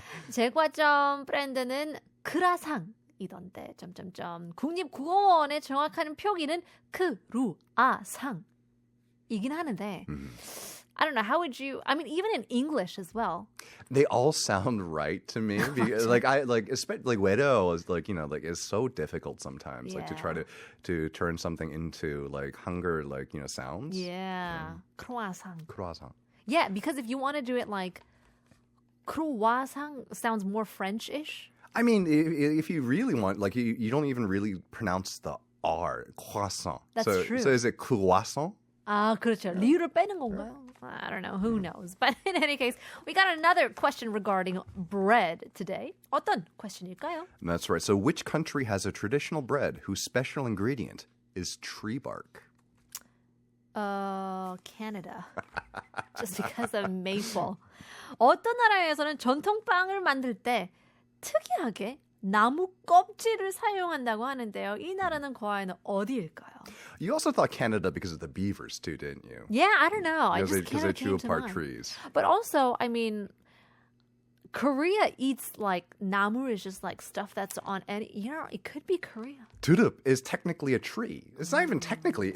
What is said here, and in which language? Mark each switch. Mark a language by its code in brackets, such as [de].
[ko] 제과점 브랜드는 크라상이던데. 국립국어원의 정확한 표기는 크루아상이긴 하는데. [en] I don't know. How would you? I mean, even in English as well. They all sound right to me. Because, especially 외래어 is like is so difficult sometimes. Like to try to turn something into like Hangul sounds. [ko] Yeah. 크로아상. [en] Croissant. Yeah, because if you want to do it like croissant sounds more French-ish. I mean, if you really want, like you don't even really pronounce the R. Croissant. That's true. So is it croissant? [ko] 아, 그렇죠. 리을을 빼는 건가요? I don't know. Who knows? [en] But in any case, we got another question regarding bread today. [ko] 어떤 question일까요? [en] That's right. So which country has a traditional bread whose special ingredient is tree bark? Canada. Just because of maple. [ko] 어떤 나라에서는 전통빵을 만들 때 특이하게 나무 껍질을 사용한다고 하는데요. 이 나라는 과연 어디일까요? [en] You also thought Canada because of the beavers too, didn't you? Yeah, I don't know. Because they chew apart mind. trees. But also, I mean, Korea eats like namu is just like stuff that's on any. It could be Korea. Turup is technically a tree. It's not even technically.